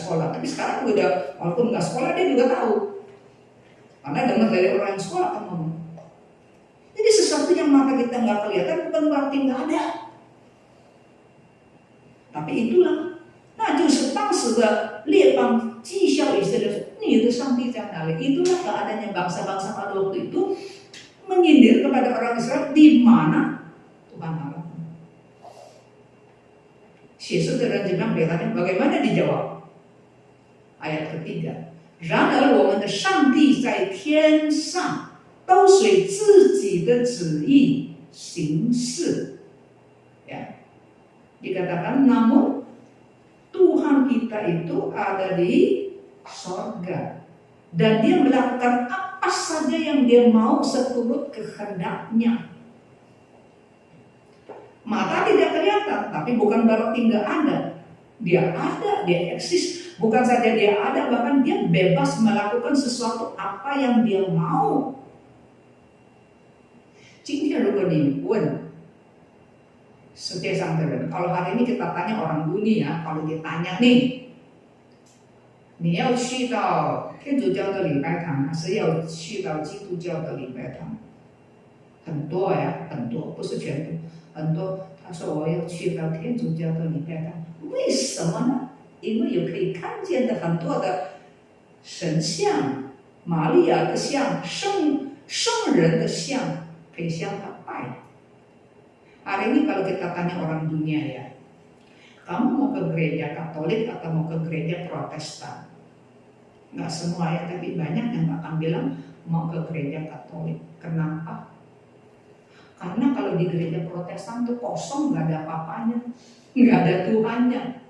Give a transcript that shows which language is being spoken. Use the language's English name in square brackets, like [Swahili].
[Indonesian] Tapi sekarang udah, walaupun nggak sekolah dia juga tahu. Karena dengar dari orang yang sekolah kan ngomong. Jadi sesuatu yang mata kita nggak kelihatan bukan berarti nggak ada. Tapi itulah. [Chinese] 那就是当时的列邦讥笑以色列说：“你的上帝在哪里？” [Indonesian] Itulah keadaannya bangsa-bangsa pada waktu itu menyindir kepada orang Israel, di mana Tuhan Allah. [Chinese] 写诗的人怎么样表达？ [Indonesian] Bagaimana dijawab? Ayat ketiga. [Chinese] 然而我们的上帝在天上，都随自己的旨意行事。 [Indonesian] Ya, dikatakan namun Tuhan kita itu ada di sorga dan dia melakukan apa saja yang dia mau seturut kehendaknya. Mata tidak kelihatan, tapi bukan berarti nggak ada. Dia ada, dia eksis. Bukan saja dia ada, bahkan dia bebas melakukan sesuatu apa yang dia mau. [Chinese] 今天如果你问世界上的人, [Indonesian] kalau hari ini kita tanya orang dunia, kalau ditanya nih, [Chinese] 你要去到天主教的礼拜堂还是要去到基督教的礼拜堂？很多呀，很多，不是全部，很多。他说我要去到天主教的礼拜堂，为什么呢？因为有可以看见的很多的神像、玛利亚的像、圣人的像，可以向他拜。 [Indonesian] Hari ini kalau kita tanya orang dunia ya, kamu mau ke gereja Katolik atau mau ke gereja Protestan? Nggak semua ya, tapi banyak yang akan bilang mau ke gereja Katolik. Kenapa? Karena kalau di gereja Protestan tuh kosong, nggak ada apa-apanya, nggak ada Tuhannya.